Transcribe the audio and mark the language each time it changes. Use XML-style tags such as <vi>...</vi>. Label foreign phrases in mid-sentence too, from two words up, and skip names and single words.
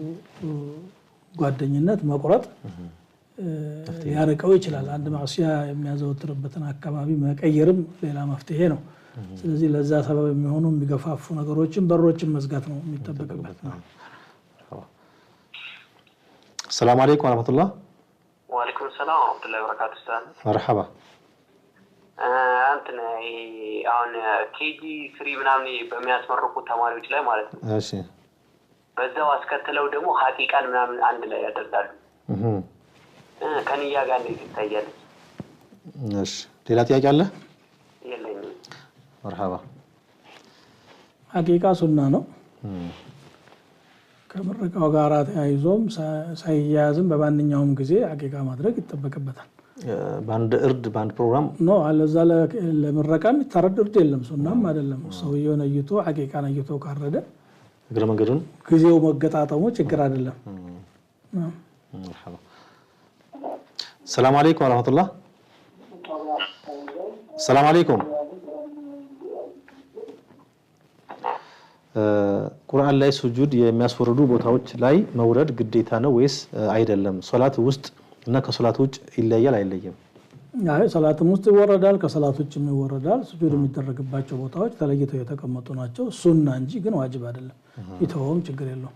<am>ጓደኝነት መቁረጥ ያረቀው ይችላል አንድ ማዕሲያ የሚያዘወትርበትን አካባቢ መቀየርም ሌላ መፍትሄ ነው ስለዚህ ለዛ ሰበብ የሚሆኑ የሚገፋፉ ነገሮችን በሮችን መዝጋት ነው የሚጠበቅበት ነው</am> <ar>السلام عليكم ورحمه الله وعليكم السلام ورحمه الله وبركاته استاذ مرحبا</ar> <am>አንተ አሁን ኬጂ 3 ምናምን በሚያስመርቁ ተማሪዎች ላይ ማለት ነው እሺ በዛው አስከተለው ደግሞ ሐቂቃን ምናምን አንድ ላይ ያደርጋሉ ከንያ ጋር እንዴት ይታያል እሺ ሌላ ጥያቄ አለ የለኝም</am> <ar>مرحبا</ar> <am>ሐቂቃ ሱና ነው ከምርቃው ጋር ተያይዞም ሳይያዝም በማንኛውም ጊዜ ሐቂቃ ማድረግ ይተበከበታል ባንድ እርድ ባንድ ፕሮግራም ነው አለዛ ለምርቃም ይተረድርድ የለም ሱናም አይደለም ሰውየው ነይቶ ሐቂቃ ነይቶ ካረደ እግረ መንገዱን ጊዜው መገጣጣሙ ችግር አይደለም</am> <ar>مرحبا السلام عليكم ورحمه الله السلام عليكم</ar> <am>ቁርአን ላይ ሱጁድ የሚያስወርዱ ቦታዎች ላይ መውረድ ግዴታ ነው ወይስ አይደለም ሶላት ውስጥ እና ከሶላት ውጭ ይለያል አይለየም አይ ሶላትም ውስጥ ይወረዳል ከሶላት ውጭም ይወረዳል ሱጁድ የሚደረግባቸው ቦታዎች ተለይተው የተቀመጡ ናቸው ሱና እንጂ ግን ዋጅብ አይደለም ይተውም ችግር የለውም</am>